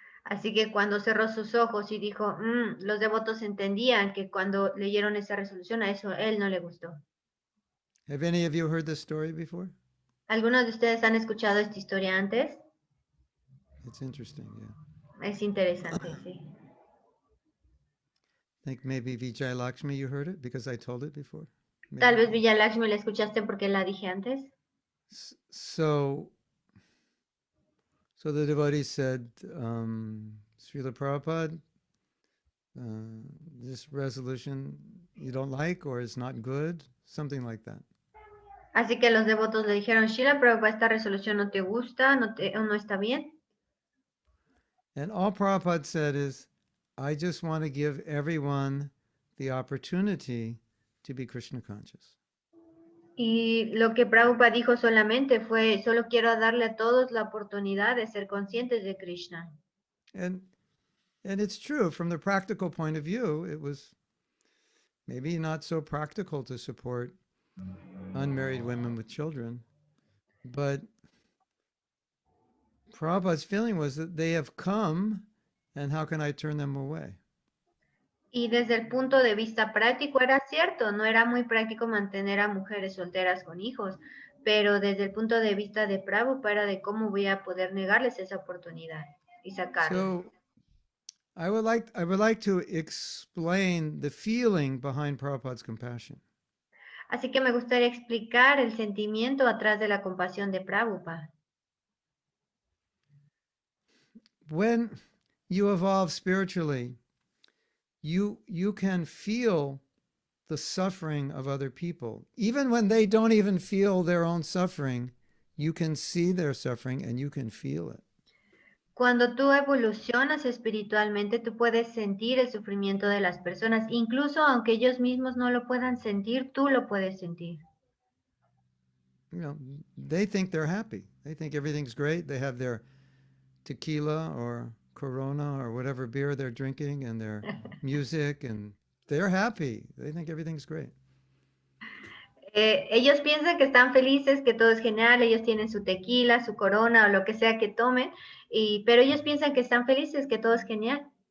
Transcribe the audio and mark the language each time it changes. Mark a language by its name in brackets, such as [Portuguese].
[Spanish] Así que cuando cerró sus ojos y dijo, los devotos entendían que cuando leyeron esa resolución a eso él no le gustó. [English] Have any of you heard this story before? [Spanish] ¿Algunos de ustedes han escuchado esta historia antes? [English] It's interesting, yeah. [Spanish] Es interesante, sí. [English] I think maybe Vijay Lakshmi, you heard it because I told it before. Maybe. [Spanish] Tal vez Villalakshmi la escuchaste porque la dije antes. [English] So the devotees said, Srila Prabhupada, this resolution you don't like or is not good, something like that. [Spanish] Así que los devotos le dijeron, Srila Prabhupada, esta resolución no te gusta, no está bien. [English] And all Prabhupada said is, I just want to give everyone the opportunity to be Krishna conscious. [Spanish] Y lo que Prabhupada dijo solamente fue, solo quiero darle a todos la oportunidad de ser conscientes de Krishna. [English] And it's true, from the practical point of view, it was maybe not so practical to support unmarried women with children, but Prabhupada's feeling was that they have come, and how can I turn them away? [Spanish] Y desde el punto de vista práctico era cierto, no era muy práctico mantener a mujeres solteras con hijos, pero desde el punto de vista de Prabhupada era de cómo voy a poder negarles esa oportunidad y sacarla. [English] So I would like to explain the feeling behind Prabhupada's compassion. [Spanish] Así que me gustaría explicar el sentimiento atrás de la compasión de Prabhupada. [English] When you evolve spiritually, you can feel the suffering of other people. Even when they don't even feel their own suffering, you can see their suffering and you can feel it. [Spanish] Cuando tú evolucionas espiritualmente, tú puedes sentir el sufrimiento de las personas, incluso aunque ellos mismos no lo puedan sentir, tú lo puedes sentir. [English] You know, they think they're happy. They think everything's great. They have their tequila or Corona or whatever beer they're drinking and their music, and they're happy. They think everything's great. [Spanish] Ellos piensan que están felices, que todo es genial, ellos tienen su tequila, su corona o lo que sea que tomen, pero ellos piensan que están felices, que todo es genial.